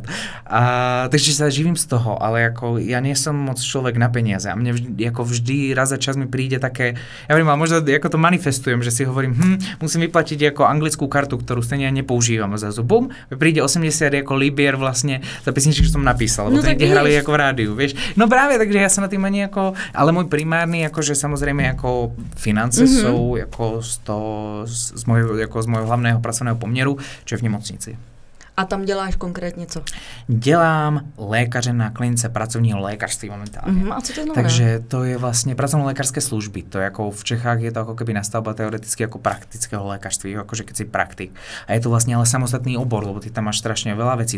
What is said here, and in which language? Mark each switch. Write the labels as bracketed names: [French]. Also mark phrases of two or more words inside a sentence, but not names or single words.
[Slovak] Takže sa živím z toho, ale ako ja nie som moc človek na peniaze a mne vždy raz za čas mi príde také, ja viem, ale možno ako to manifestujem, že si hovorím, musím vyplatiť ako anglickú kartu, ktorú stejne nepoužívam a zrazu bum, príde 80 ako libier vlastne za pesničky, čo som napísal, lebo to niekde hrali ako v rádiu, vieš. No práve, takže ja sa na tým ani ako, ale môj primárny, akože samozrejme ako finance sú ako z môjho hlavného pracovného poměru, čo je v nemocnici. [Czech] A tam děláš konkrétně co? Dělám lékaře na klinice pracovního lékařství momentálně. A co to znamená? Takže to je vlastně pracovno-lékařské služby. To je jako v Čechách je to jako keby nastavba teoreticky jako praktického lékařství, jakože keď si praktik. A je to vlastně ale samostatný obor, lebo ty tam máš strašně veľa věcí.